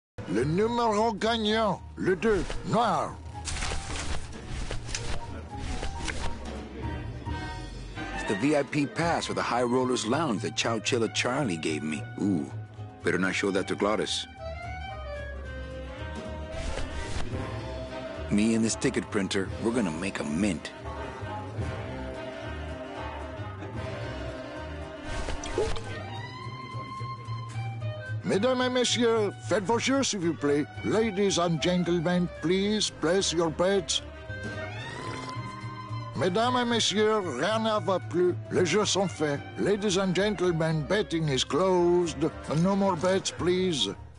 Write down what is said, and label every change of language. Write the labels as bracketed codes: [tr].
[fr] Le numéro gagnant, le 2, noir. [en] It's the VIP pass for the High Rollers Lounge that Chowchilla Charlie gave me. Ooh, better not show that to Glottis. Me and this ticket printer, we're gonna make a mint. [fr] Mesdames et messieurs, faites vos jeux, s'il vous plaît. [en] Ladies and gentlemen, please place your bets. [fr] Mesdames et messieurs, rien ne va plus. Les jeux sont faits. [en] Ladies and gentlemen, betting is closed. No more bets, please.